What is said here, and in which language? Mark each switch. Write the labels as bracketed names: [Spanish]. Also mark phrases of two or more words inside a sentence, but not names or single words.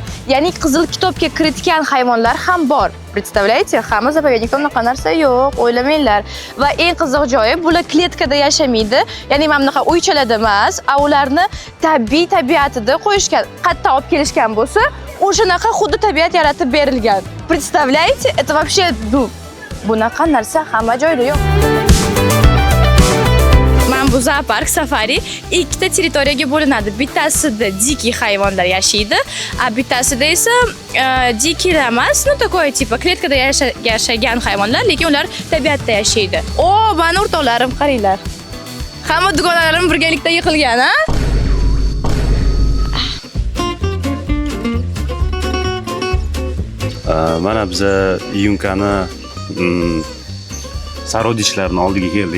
[Uzbek] Ya'ni Qizil kitobga kiritgan hayvonlar ham bor. [Russian] Представляете? [Uzbek] Hamma zapovednikda unaqa narsa yo'q, o'ylamanglar. Va eng qiziq joyi, bular kletkada yashamaydi. Ya'ni mana bunaqa uychalarda emas, ularni tabiiy tabiatida qo'yishgan. Qayerdan olib kelishgan bo'lsa, o'shanaqa xuddi tabiat yaratib berilgan. [Russian] Представляете? Это вообще [Uzbek] bunaqa narsa hamma joyda yo'q. Mana bu zoopark safari ikkita territoriyaga bo'linadi. Bittasida dikий hayvonlar yashaydi, a bittasida esa dikiylar emas, [Russian] но такое типа kletkada yashagan hayvonlar, lekin ular tabiatda yashaydi. [Uzbek] O, mana o'rtoqlarim, qaranglar. Hamma dugonalarim birgalikda yiqilgan, ha? Mana biz yumkani sarodishlarning oldiga keldik.